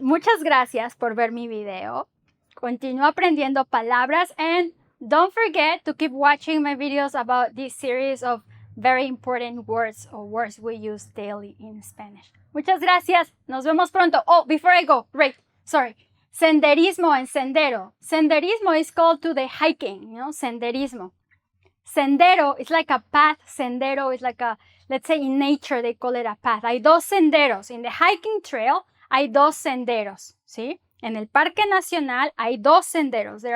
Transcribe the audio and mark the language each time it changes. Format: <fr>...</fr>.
<es>Muchas gracias por ver mi video. Continúa aprendiendo palabras</es> <en>and don't forget to keep watching my videos about this series of very important words or words we use daily in Spanish.</en> <es>Muchas gracias. Nos vemos pronto.</es> <en>Oh, before I go, right, sorry. Senderismo and sendero. Senderismo is called to the hiking, senderismo. Sendero is like a path. Sendero is like a, let's say in nature they call it a path.</en> <es>Hay dos senderos.</es> <en>In the hiking trail</en> <es>hay dos senderos, ¿sí? En el Parque Nacional hay dos senderos.</es>